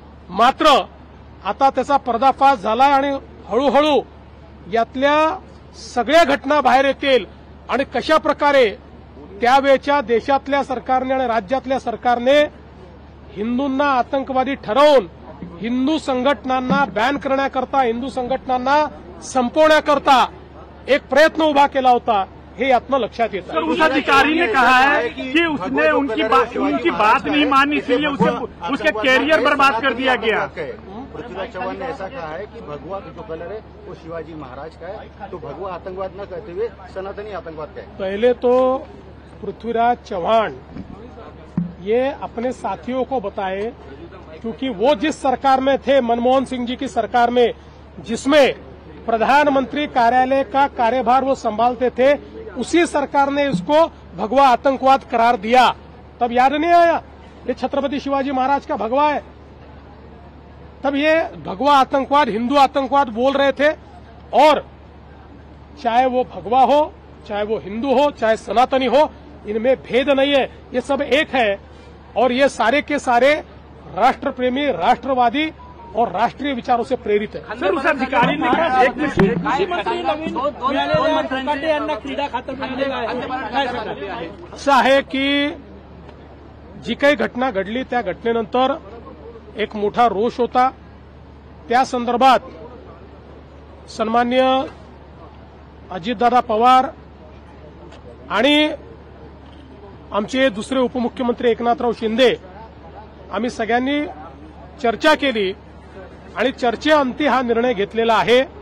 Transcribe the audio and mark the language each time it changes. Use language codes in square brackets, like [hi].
[mr] मात्र आता त्याचा पर्दाफाश झाला आणि हळूहळू यातल्या सगळ्या घटना बाहेर येतील आणि कशा प्रकारे त्यावेळच्या देशातल्या सरकारने आणि राज्यातल्या सरकारने हिंदूंना आतंकवादी ठरवून हिंदू संघटनांना बॅन करण्याकरता, हिंदू संघटनांना संपवण्याकरता एक प्रयत्न उभा केला होता, हे यातनं लक्षात येतं. [hi] सर, उस अधिकारी ने कहा है कि उसने उनकी बात नहीं मानी, इसलिए उसके कैरियर बर्बाद कर दिया गया. पृथ्वीराज चौहान ने ऐसा कहा है कि भगवा जो कलर है वो शिवाजी महाराज का है, तो भगवा आतंकवाद न कहते हुए सनातनी आतंकवाद का है. पहले तो पृथ्वीराज चौहान ये अपने साथियों को बताए, क्योंकि वो जिस सरकार में थे, मनमोहन सिंह जी की सरकार में, जिसमें प्रधानमंत्री कार्यालय का कार्यभार वो संभालते थे, उसी सरकार ने इसको भगवा आतंकवाद करार दिया. तब याद नहीं आया ये छत्रपति शिवाजी महाराज का भगवा है. तब ये भगवा आतंकवाद, हिंदू आतंकवाद बोल रहे थे. और चाहे वो भगवा हो, चाहे वो हिंदू हो, चाहे सनातनी हो, इनमें भेद नहीं है, ये सब एक है. और ये सारे के सारे राष्ट्र प्रेमी, राष्ट्रवादी और राष्ट्रीय विचारों से प्रेरित है. सर, उस अधिकारी ने कहा [mr] कृषी मंत्री नवीन फुकाटे यांना क्रीडा खातं मिळालेलं आहे. असं आहे की जी काही घटना घडली त्या घटनेनंतर एक मोठा रोष होता. त्या संदर्भात सन्माननीय अजितदादा पवार आणि आमचे दुसरे उपमुख्यमंत्री एकनाथराव शिंदे आम्ही सगळ्यांनी चर्चा केली आणि चर्चेअंती हा निर्णय घेतलेला आहे.